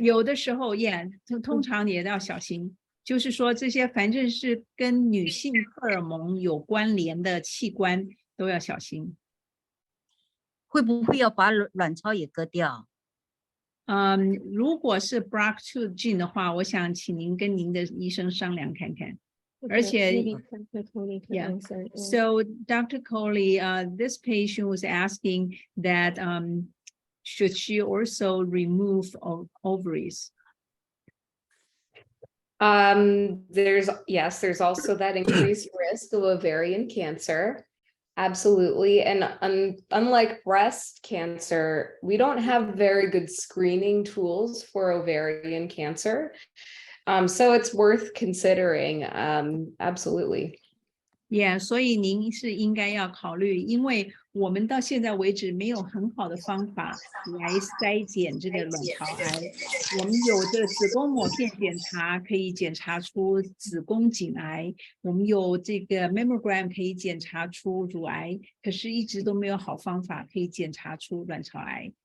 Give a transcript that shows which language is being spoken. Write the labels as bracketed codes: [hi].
[zh] 有的时候通常也要小心，就是说这些反正是跟女性荷尔蒙有关联的器官都要小心。会不会要把卵巢也割掉？如果是 BRCA2 gene 的话，我想请您跟您的医生商量看看。而且 [en] yeah. So Dr. Coley, this patient was asking that should she also remove ovaries? There's also that increased risk of ovarian cancer. Absolutely. And unlike breast cancer, we don't have very good screening tools for ovarian cancer. So it's worth considering. Absolutely. [zh] 所以您是应该要考虑，因为我们到现在为止没有很好的方法来筛检这个卵巢癌。我们有这个子宫抹片检查可以检查出子宫颈癌，我们有这个 mammogram 可以检查出乳癌，可是一直都没有好方法可以检查出卵巢癌。